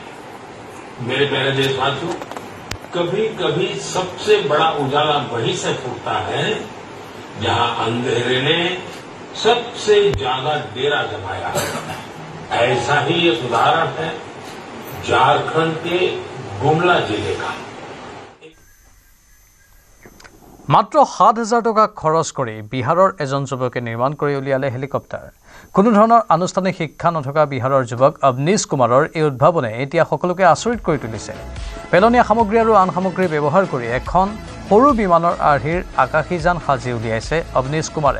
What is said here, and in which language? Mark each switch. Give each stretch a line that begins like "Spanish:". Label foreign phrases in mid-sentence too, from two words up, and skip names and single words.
Hindi: मेरे प्यारे देशवासियों, कभी कभी सबसे बड़ा उजाला वहीं से फूटता है जहां अंधेरे ने सबसे ज्यादा डेरा जमाया है। ऐसा ही एक उदाहरण है झारखंड के गुमला जिले का।
Assamese: মাত্ৰ ৭,০০০ টকা খৰচ কৰি বিহাৰৰ এজন যুৱকে নিৰ্মাণ কৰি উলিয়ালে হেলিকপ্টাৰ। কোনো ধৰণৰ আনুষ্ঠানিক শিক্ষা নথকা বিহাৰৰ যুৱক অৱনীশ কুমাৰৰ এই উদ্ভাৱনে এতিয়া সকলোকে আচৰিত কৰি তুলিছে। পেলনীয়া সামগ্ৰী আৰু আন সামগ্ৰী ব্যৱহাৰ কৰি এখন সৰু বিমানৰ আৰ্হিৰ আকাশীযান সাজি উলিয়াইছে অৱনীশ কুমাৰে।